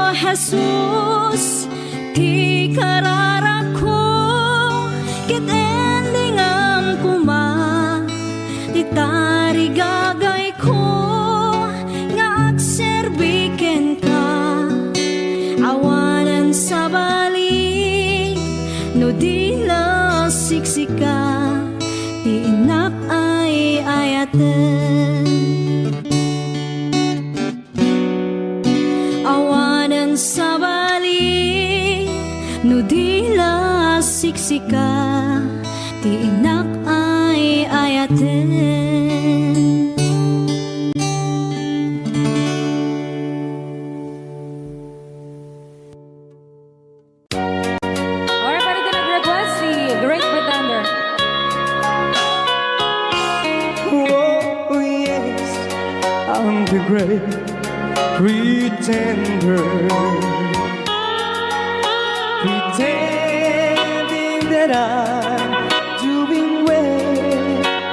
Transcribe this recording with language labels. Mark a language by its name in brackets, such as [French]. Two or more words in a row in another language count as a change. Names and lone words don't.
[Iloko] Jesus, ti kararako, ket endingam kuma, ti tarigagay ko, nga agserbiken ka, awanan sa balik, no di siksika, ti inak ay ayaten. Awanan sa balik, no di siksika, ti inak ay ayaten. [Filipino] Alright, para din nag-request si Great Pretender. [English] Oh yes, I'm the great pretender, pretending that I'm doing well.